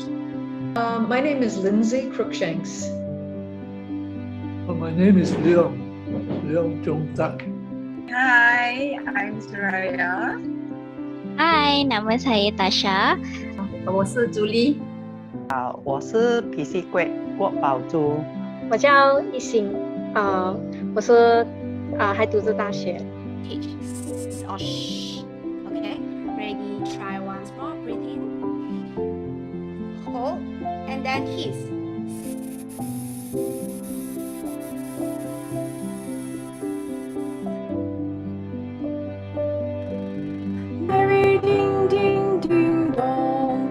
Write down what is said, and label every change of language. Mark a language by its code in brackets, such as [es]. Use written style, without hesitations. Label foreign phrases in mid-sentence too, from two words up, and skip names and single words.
[en] My name is Lindsay Crookshanks. My name is Leong Chong Tak. Hi, I'm Soraya. Hi, [ms] nama saya Tasha. [zh] 我是朱莉。我是脾气贵郭宝珠。我叫一心。我是还读着大学。 [en] Okay, ready? Try once more. Breathe in. Hold, and then hiss. Merry ding ding ding dong.